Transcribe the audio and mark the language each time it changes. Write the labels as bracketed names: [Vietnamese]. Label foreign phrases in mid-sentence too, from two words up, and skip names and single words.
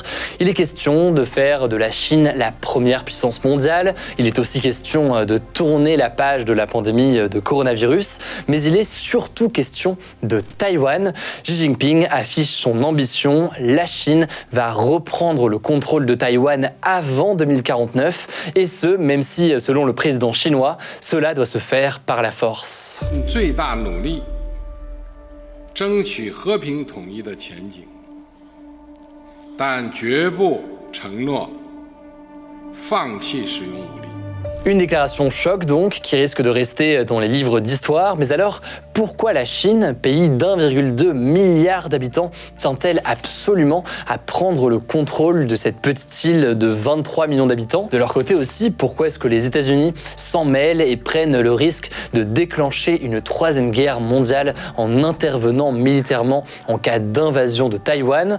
[French] Il est question de faire de la Chine la première puissance mondiale, il est aussi question de tourner la page de la pandémie de coronavirus, mais il est surtout question de Taïwan. Xi Jinping affiche son ambition. La Chine va reprendre le contrôle de Taïwan avant 2049 et ce, même si, selon le président chinois, cela doit se faire par la force. [Chinese] 最大努力争取和平统一的前景，但绝不承诺放弃使用武力。 [French] Une déclaration choc donc, qui risque de rester dans les livres d'histoire. Mais alors, pourquoi la Chine, pays d'1,2 milliard d'habitants, tient-elle absolument à prendre le contrôle de cette petite île de 23 millions d'habitants? De leur côté aussi, pourquoi est-ce que les États-Unis s'en mêlent et prennent le risque de déclencher une 3e guerre mondiale en intervenant militairement en cas d'invasion de Taïwan?